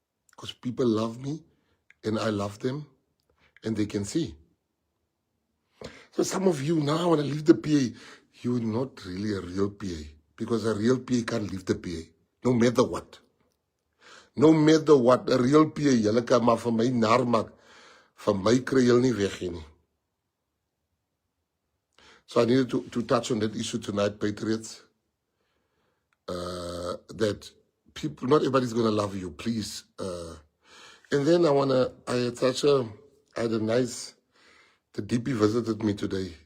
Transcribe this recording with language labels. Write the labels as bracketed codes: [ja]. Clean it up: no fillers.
[en] Because people love me, and I love them, and they can see. So some of you now want to leave the PA, you're not really a real PA, because a real PA can't leave the PA, no matter what. No matter what, a real PA, [af] julle kan maar van my naar maak, van my kry julle nie weg nie. [en] So I needed to touch on that issue tonight, Patriots. That people, not everybody's going to love you, please. And then I had a nice, the DP visited me today.